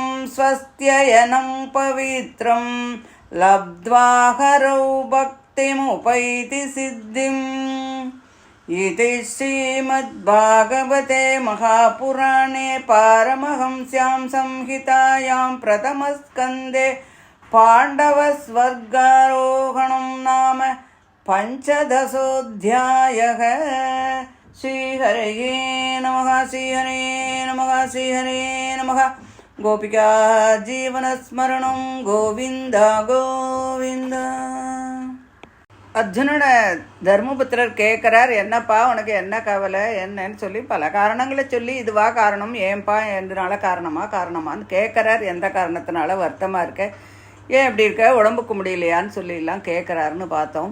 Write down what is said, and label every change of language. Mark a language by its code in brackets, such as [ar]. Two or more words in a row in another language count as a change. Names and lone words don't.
[sa] स्वस्त्ययनं पवित्रं लब्ध्वा हरौ भक्तिमुपैति सिद्धिम् इति श्रीमद्भागवते महापुराणे पारमहंस्यां संहितायां प्रथमस्कन्धे पाण्डवस्वर्गारोहणं नाम पञ्चदशोऽध्यायः। श्रीहरये नमः। श्रीहरे नमः। श्रीहरे नमः। गोपिका जीवनस्मरणं गोविन्द गोविन्द. [ta] அர்ஜுனோட தர்மபுத்திரர் கேட்குறார், என்னப்பா உனக்கு என்ன கவலை என்னன்னு சொல்லி பல காரணங்களை சொல்லி இதுவா காரணம், ஏன்பா எந்தனால காரணமான்னு கேட்குறார். எந்த காரணத்தினால வருத்தமாக இருக்க, ஏன் இப்படி இருக்க, உடம்புக்கு முடியலையான்னு சொல்லிலாம் கேட்குறாருன்னு பார்த்தோம்.